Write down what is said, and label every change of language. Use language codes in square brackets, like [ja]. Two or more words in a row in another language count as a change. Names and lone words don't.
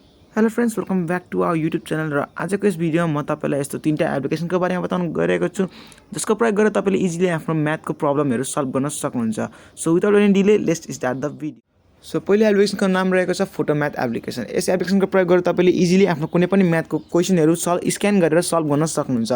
[en] hello friends, welcome back to our YouTube channel. [ne] र आजको यस भिडियोमा म तपाईलाई यस्तो तीनटा एप्लिकेसनको बारेमा बताउन गइरहेको छु जसको प्रयोग गरेर तपाईले इजिली आफ्नो म्याथको प्रब्लमहरु सल्भ गर्न सक्नुहुन्छ। [en] so without any delay let's start the video. [ne] सो पहिलो एप्लिकेसनको नाम रहेको छ फोटोम्याथ एप्लिकेसन। यस एप्लिकेसनको प्रयोग गरेर तपाईले इजिली आफ्नो कुनै पनि म्याथको क्वेशनहरु स्क्यान गरेर सल्भ गर्न सक्नुहुन्छ।